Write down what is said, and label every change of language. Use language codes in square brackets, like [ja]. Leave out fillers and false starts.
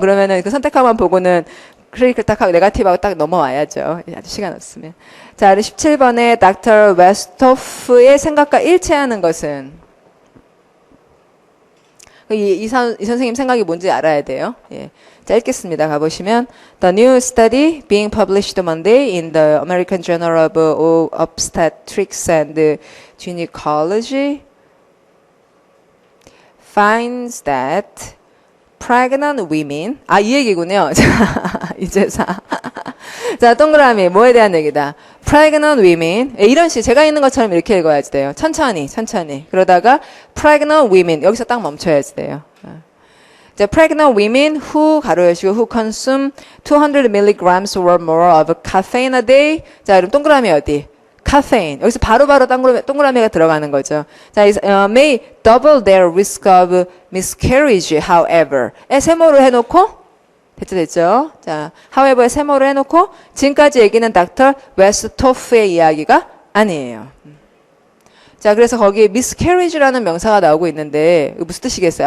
[ko] 그러면은 그 선택하만 보고는 클릭을 딱 하고 네거티브하고 딱 넘어와야죠. 아주 시간 없으면. 자, 그리고 17번에 닥터 웨스토프의 생각과 일치하는 것은 이 선생님 생각이 뭔지 알아야 돼요. 예. 자, 읽겠습니다. 가보시면 [en] The new study being published Monday in the American Journal of Obstetrics and Gynecology finds that pregnant women [ko] 이 얘기군요. 자, 이제사 자, 동그라미 뭐에 대한 얘기다. pregnant women 이런 식 제가 있는 것처럼 이렇게 읽어야지 돼요. 천천히 그러다가 pregnant women 여기서 딱 멈춰야지 돼요. [en] 자, pregnant women who [ko] 가로 열시고 [en] who consume 200 milligrams or more of caffeine a day. [ko] 자, 그럼 동그라미 어디? caffeine. 여기서 바로바로 동그라미가 들어가는 거죠. [en] 자, may double their risk of miscarriage, however. [ko] 세모로 해놓고 됐죠? 자, however에 세모로 해놓고 지금까지 얘기는 닥터 웨스토프의 이야기가 아니에요. 자, 그래서 거기에 miscarriage라는 명사가 나오고 있는데 무슨 뜻이겠어요?